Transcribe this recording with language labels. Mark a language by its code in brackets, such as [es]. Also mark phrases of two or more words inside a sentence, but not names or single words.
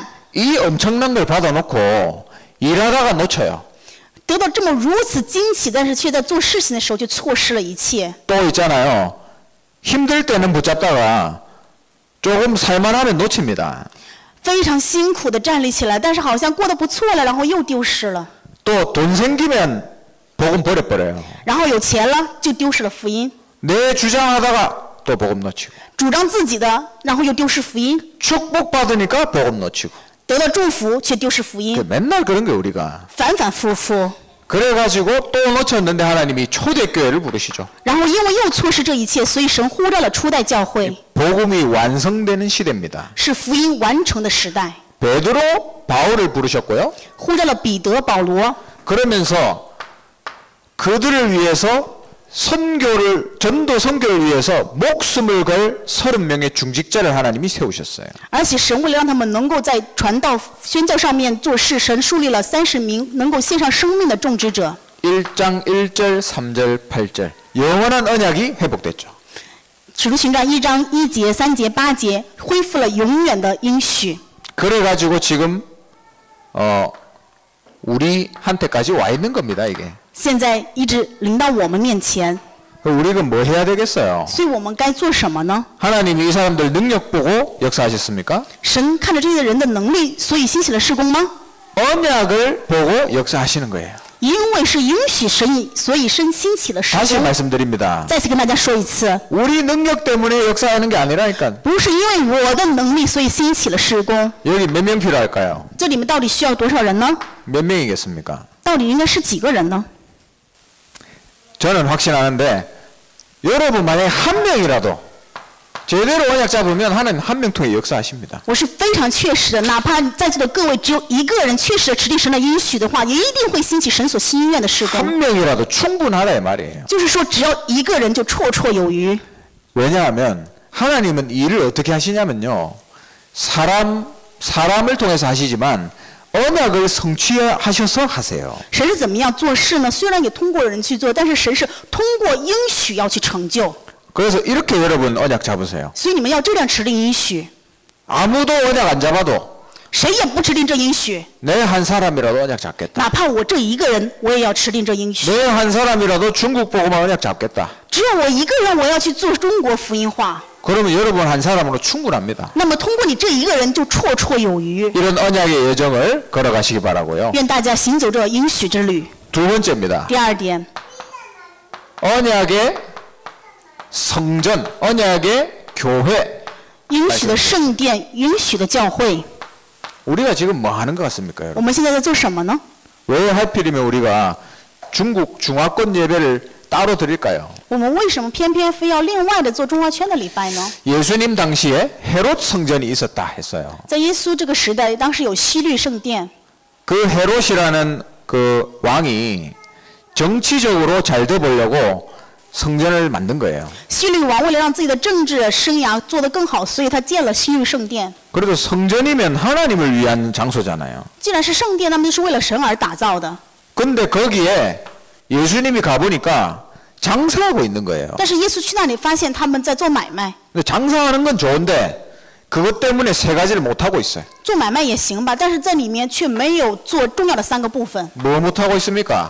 [ko] 이 엄청난 걸 받아놓고 일하다가 놓쳐요. [zh] 得到这么如此惊奇，但是却在做事情的时候就错失了一切。 [ko] 또 있잖아요. 힘들 때는 붙잡다가 조금 살만하면 놓칩니다. [zh] 非常辛苦的站立起来，但是好像过得不错了，然后又丢失了。 [ko] 또 돈 생기면 복음 버려버려요. [zh] 然后有钱了就丢失了福音， [ko] 내 주장하다가 또 복음 놓치고 [zh] 主张自己的，然后又丢失福音， [ko] 축복 받으니까 복음 놓치고 [zh] 得到祝福却丢失福音， [ko] 맨날 그런 게 우리가. [zh] 反反复复。 [ko] 그래가지고 또 놓쳤는데 하나님이 초대교회를 부르시죠. [zh] 然后因为又错失这一切，所以神呼召了初代教会， [ko] 복음이 완성되는 시대입니다. [zh] 是福音完成的时代。 [ko] 베드로, 바울을 부르셨고요. [zh] 呼召了彼得、保罗， [ko] 그러면서 그들을 위해서 전도 선교를 위해서 목숨을 걸 30명의 중직자를 하나님이 세우셨어요. [zh] 而且神为了让他们能够在传道宣教上面做事，神树立了30名能够献上生命的种植者。 [ko] 1장 1절, 3절, 8절 영원한 언약이 회복됐죠. [zh] 使徒行传1章1节、3节、8节恢复了永远的应许。 [ko] 그래가지고 지금 우리한테까지 와 있는 겁니다 이게. [zh] 现在一直临到我们面前。 [ko] 우리가 뭐 해야 되겠어요? [zh] 所以我们该做什么呢？ [ko] 하나님이 이 사람들 능력 보고 역사하셨습니까? [zh] 神看着这些人的能力，所以兴起了事工吗？ [ko] 언약을 보고 역사하시는 거예요. [zh] 因为是允许神，所以神兴起了事 [ko] 다시 [zh] 工。 [ko] 말씀드립니다. [zh] 再次跟大家说一次， [ko] 우리 능력 때문에 역사하는 게 아니라니까. [zh] 不是因为我的能力，所以兴起了事工。 [ko] 여기 몇 명 필요할까요? [zh] 这里面到底需要多少人呢？ [ko] 몇 명이겠습니까? [zh] 到底应该是几个人呢？ [ko] 저는 확신하는데 여러분 만약에 한 명이라도 제대로 언약 잡으면 하나님 한 명 통해 역사하십니다. [zh] 我是非常确实的，哪怕在座的各位只有一个人确实的持定神的应许的话，也一定会兴起神所心愿的事工。 [ko] 한 명이라도 충분하다 이 말이에요. [zh] 就是说，只要一个人就绰绰有余。 [ko] 왜냐하면 하나님은 일을 어떻게 하시냐면요. 사람을 통해서 하시지만 언약을 성취하셔서 하세요. [zh] 神是怎么样做事呢？虽然也通过人去做，但是神是通过应许要去成就。 [ko] 그래서 이렇게 여러분 언약 잡으세요. [zh] 所以你们要这样持定应许， [ko] 아무도 언약 안 잡아도 [zh] 谁也不持定这应许， [ko] 내 한 사람이라도 언약 잡겠다. [zh] 哪怕我这一个人，我也要持定这应许。 [ko] 내 한 사람이라도 중국 복음화 언약 잡겠다. [zh] 只有我一个人，我要去做中国福音化。 [ko] 그러면 여러분 한 사람으로 충분합니다. [zh] 那么通过你这一个人就绰绰有余。 [ko] 이런 언약의 여정을 걸어가시기 바라고요. [zh] 愿大家行走这应许之旅。 [ko] 두 번째입니다. [zh] 第二点， [ko] 언약의 성전, 언약의 교회. [zh] 应许的圣殿，应许的教会。 [ko] 우리가 지금 뭐 하는 것 같습니까, [zh] 我 [ko] 여러분? [zh] 们现在在做什么呢？ [ko] 왜 하필이면 우리가 중국 중화권 예배를 따로 드릴까요? [zh] 我们为什么偏偏非要另外的做中华圈的礼拜呢？ [ko] 예수님 당시에 헤롯 성전이 있었다 했어요. [zh] 在耶稣这个时代，当时有希律圣殿， [ko] 그 헤롯이라는 그 왕이 정치적으로 잘 돼 보려고 성전을 만든 거예요. [zh] 希律王为了让自己的政治生涯做得更好，所以他建了希律圣殿。 [ko] 그래도 성전이면 하나님을 위한 장소잖아요. [zh] 既然是圣殿，那么就是为了神而打造的。 [ko] 근데 거기에 예수님이 가보니까 장사하고 있는 거예요. [zh] 但是耶稣去那里发现他们在做买卖， [ko] 근데 장사하는 건 좋은데 그것 때문에 세 가지를 못 하고 있어요. [zh] 做买卖也行吧，但是在里面却没有做重要的3个部分， [ko] 뭐 못 하고 있습니까?